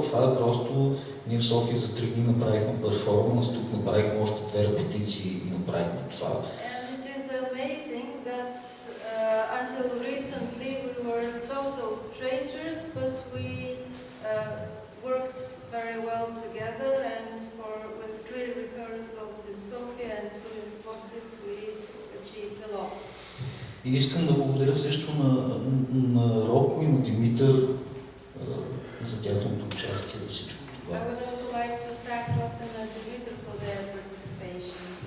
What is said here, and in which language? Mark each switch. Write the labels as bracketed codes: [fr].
[bg] Това е просто, ние в София за 3 дни направихме перформанс, тук направихме още 2 репетиции и направихме това. [en] And it is amazing that until recently we were total strangers, but we worked very well together, and with 3 rehearsals in Sofia and 2 in Plovdiv we achieved a lot. [bg] И искам да благодаря също на Роко и на Димитър за тяхното участие във всичко това. [en] I would also like to thank Rossen and Dimitar for their participation.